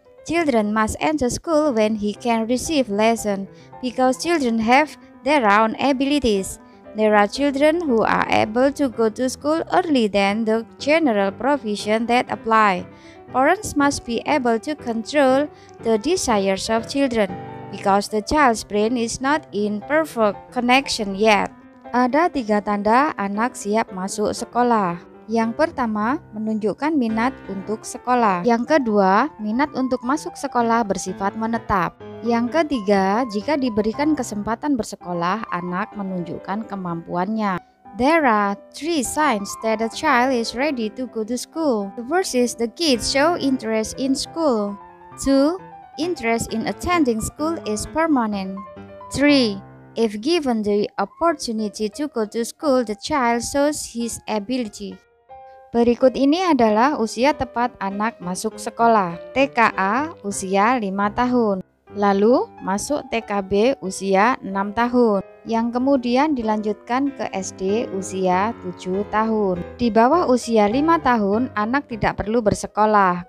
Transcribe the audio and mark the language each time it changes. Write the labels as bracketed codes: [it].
[en] Children must enter school when he can receive lesson, because children have their own abilities. There are children who are able to go to school early than the general provision that apply. Parents must be able to control the desires of children, because the child's brain is not in perfect connection yet. [id] Ada 3 tanda anak siap masuk sekolah. Yang pertama, menunjukkan minat untuk sekolah. Yang kedua, minat untuk masuk sekolah bersifat menetap. Yang ketiga, jika diberikan kesempatan bersekolah, anak menunjukkan kemampuannya. [en] There are 3 signs that a child is ready to go to school. The first is the kids show interest in school. 2. Interest in attending school is permanent. 3. If given the opportunity to go to school, the child shows his ability. [id] Berikut ini adalah usia tepat anak masuk sekolah. TKA usia 5 tahun. Lalu masuk TKB usia 6 tahun. Yang kemudian dilanjutkan ke SD usia 7 tahun. Di bawah usia 5 tahun, anak tidak perlu bersekolah.